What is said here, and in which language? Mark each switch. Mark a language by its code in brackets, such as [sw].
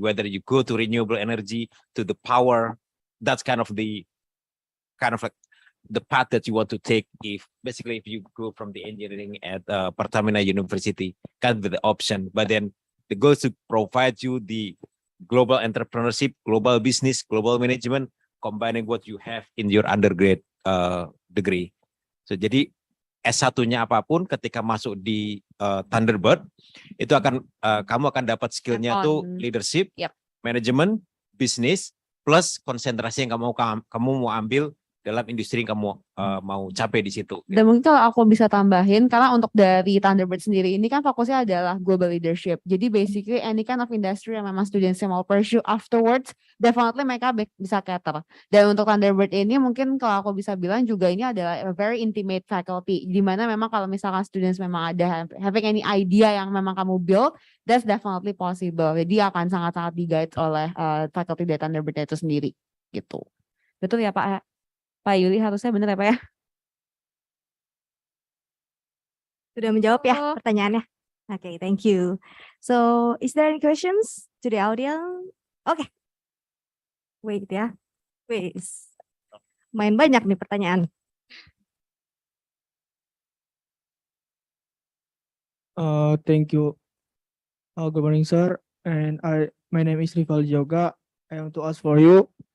[en] Whether you go to renewable energy, to the power, that's kind of like the path that you want to take. If basically if you go from the engineering at Pertamina University, kind of the option, but then the goal is to provide you the global entrepreneurship, global business, global management, combining what you have in your undergrad degree. [id] So jadi S1-nya apapun ketika masuk di Thunderbird itu akan kamu akan dapat skillnya tuh leadership, management, business, plus konsentrasi yang kamu mau ambil dalam industri yang kamu mau capai di situ. Dan mungkin kalau aku bisa tambahin, karena untuk dari Thunderbird sendiri ini kan fokusnya adalah global leadership. Jadi basically [en] any kind of industry [id] yang memang students yang mau [en] pursue afterwards, [id] definitely mereka bisa cater. Dan untuk Thunderbird ini mungkin kalau aku bisa bilang juga ini adalah [en] a very intimate faculty, [id] di mana memang kalau misalkan students memang ada [en] having any idea [id] yang memang kamu build, [en] that's definitely possible. [id] Jadi akan sangat-sangat di-guide oleh faculty dari Thunderbird itu sendiri gitu. Betul ya Pak Yuli, harusnya benar ya Pak ya? Sudah menjawab ya pertanyaannya? [en] Okay, thank you. So, is there any questions to the audience? [id] Okay. Wait ya. Wait. Main banyak nih pertanyaan. [en] Thank you. Good morning, sir. And my name is Rival Joga. I want to ask for you.